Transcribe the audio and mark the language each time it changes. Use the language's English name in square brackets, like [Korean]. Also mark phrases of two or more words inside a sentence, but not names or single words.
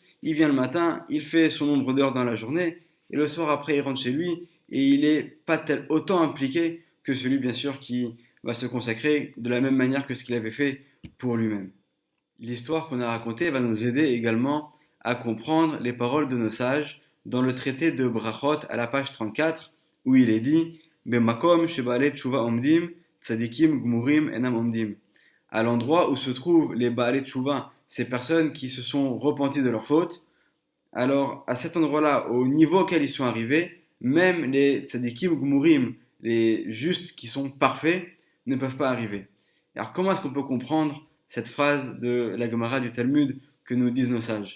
[French] Il vient le matin, il fait son nombre d'heures dans la journée, et le soir après, il rentre chez lui, et il n'est pas autant impliqué que celui, bien sûr, qui va se consacrer de la même manière que ce qu'il avait fait pour lui-même. L'histoire qu'on a racontée va nous aider également à comprendre les paroles de nos sages dans le traité de Brachot à la page 34 où il est dit [Hebrew] במקום שבעלי תשובה עומדים צדיקים גמורים אינם עומדים. [French] À l'endroit où se trouvent les [Hebrew] בעלי תשובה, [French] ces personnes qui se sont repenties de leurs fautes, alors à cet endroit-là, au niveau auquel ils sont arrivés, même les [Hebrew] צדיקים גמורים, [French] les justes qui sont parfaits, ne peuvent pas arriver. Alors comment est-ce qu'on peut comprendre cette phrase de la Gemara du Talmud que nous disent nos sages?